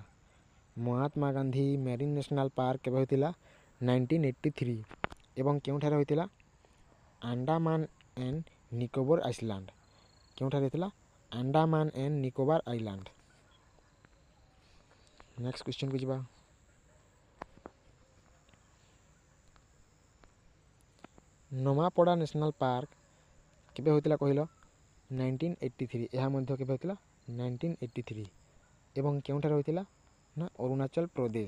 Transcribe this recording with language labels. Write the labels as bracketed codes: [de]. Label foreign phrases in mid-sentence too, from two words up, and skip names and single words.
[or] ମହାତ୍ମା ଗାନ୍ଧୀ ମେରିନ୍ ନ୍ୟାସନାଲ୍ ପାର୍କ କେବେ ହୋଇଥିଲା 1983 ଏବଂ କେଉଁଠାରେ ହୋଇଥିଲା ଆଣ୍ଡାମାନ ଆଣ୍ଡ ନିକୋବର ଆଇଲ୍ୟାଣ୍ଡ। କେଉଁଠାରେ ହୋଇଥିଲା ଆଣ୍ଡାମାନ ଆଣ୍ଡ ନିକୋବର ଆଇଲ୍ୟାଣ୍ଡ। [en] next question को ଯିବା। [or] ନମାପଡ଼ା ନ୍ୟାସନାଲ୍ ପାର୍କ କେବେ ହୋଇଥିଲା କହିଲ? 1983। ଏହା ମଧ୍ୟ କେବେ ହୋଇଥିଲା? 1983। ଏବଂ କେଉଁଠାରେ ହୋଇଥିଲା? ନା ଅରୁଣାଚଳ ପ୍ରଦେଶ।